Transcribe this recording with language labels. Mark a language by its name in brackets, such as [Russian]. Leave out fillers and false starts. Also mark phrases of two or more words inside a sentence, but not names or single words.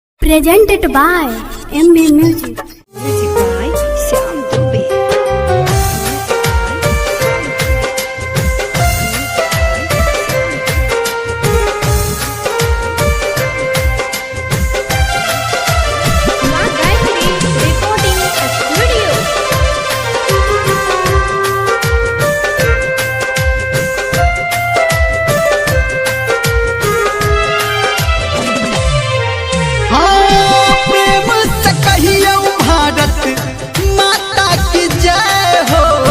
[English] Presented by MB Music. Music by Shyam Dubey. Ma Gayatri Recording Studio. [Bhojpuri] प्रेम से कहियो भारत माता की जय हो।